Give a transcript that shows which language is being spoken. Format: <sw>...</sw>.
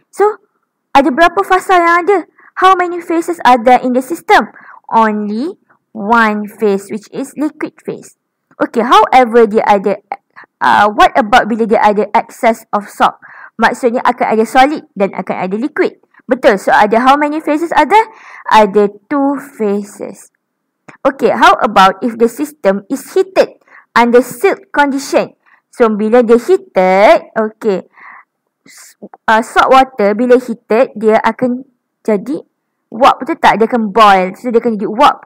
<ms>So, ada berapa fasa yang ada?</ms> <en>How many phases are there in the system? Only one phase, which is liquid phase. Okay, however,</en> <ms>dia ada,</ms> <en>what about</en> <ms>bila dia ada</ms> <en>excess of salt?</en> <ms>Maksudnya akan ada solid dan akan ada liquid. Betul.</ms> <en>So, ada how many phases are there?</en> <ms>Ada 2</ms> <en>phases. Okay, how about if the system is heated under sealed condition?</en> <ms>So, bila dia heated, okay, salt water bila heated, dia akan jadi warp, betul tak? Dia akan boil. So, dia akan jadi warp.</ms>